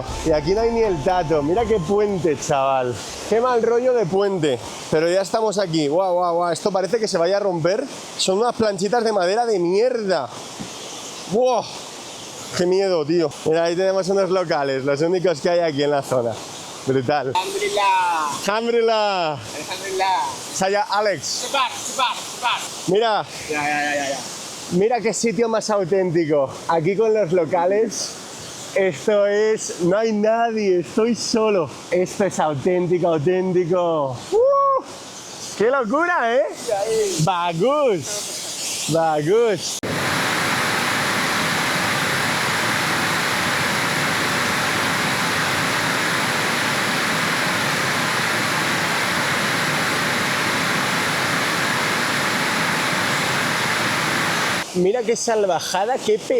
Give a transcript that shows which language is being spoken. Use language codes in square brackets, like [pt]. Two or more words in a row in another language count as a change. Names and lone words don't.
[es] Y aquí no hay ni el tato. Mira qué puente, chaval. Qué mal rollo de puente. Pero ya estamos aquí. Guau, guau, guau. Esto parece que se vaya a romper. Son unas planchitas de madera de mierda. ¡Wow! ¡Qué miedo, tío! Mira, ahí tenemos unos locales, los únicos que hay aquí en la zona. Brutal. [id] Alhamdulillah. ¡Alhamdulillah! Alhamdulillah. Saya Alex. Cepat. [es] Mira. Ya. Mira qué sitio más auténtico. Aquí con los locales, esto es... No hay nadie, estoy solo. Esto es auténtico, auténtico. ¡Qué locura, [id] eh! ¡Bagus! ¡Bagus! [es] Mira qué salvajada, qué pedrusco.